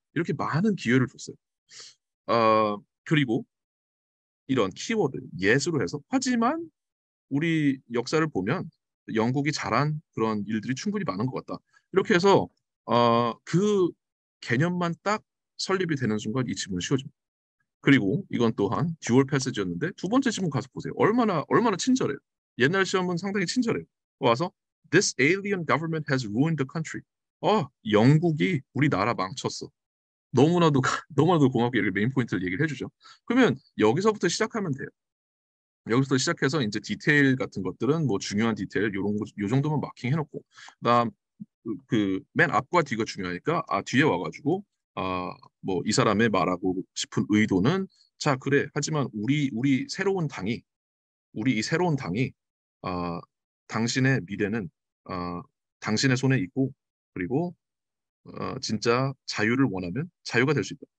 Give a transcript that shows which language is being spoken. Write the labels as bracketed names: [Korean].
[Korean] 이렇게 많은 기회를 줬어요. 그리고 이런 키워드, 예수로 해서 하지만 우리 역사를 보면 영국이 잘한 그런 일들이 충분히 많은 것 같다. 이렇게 해서 그 개념만 딱 설립이 되는 순간 이 지문은 쉬워집니다. 그리고 이건 또한 듀얼 패스지였는데 두 번째 지문 가서 보세요. 얼마나 친절해요. 옛날 시험은 상당히 친절해요. 와서 [English] This alien government has ruined the country. [Korean] 영국이 우리나라 망쳤어. 너무나도 너무나도 고맙게 이렇게 메인 포인트를 얘기를 해주죠. 그러면 여기서부터 시작하면 돼요. 여기서 시작해서 이제 디테일 같은 것들은 뭐 중요한 디테일 요런 요 정도만 마킹 해놓고 그다음 그 맨 앞과 뒤가 중요하니까 뒤에 와가지고 뭐 이 사람의 말하고 싶은 의도는 자 그래 하지만 우리 새로운 당이 우리 이 새로운 당이 아 당신의 미래는 당신의 손에 있고 그리고 진짜 자유를 원하면 자유가 될 수 있다.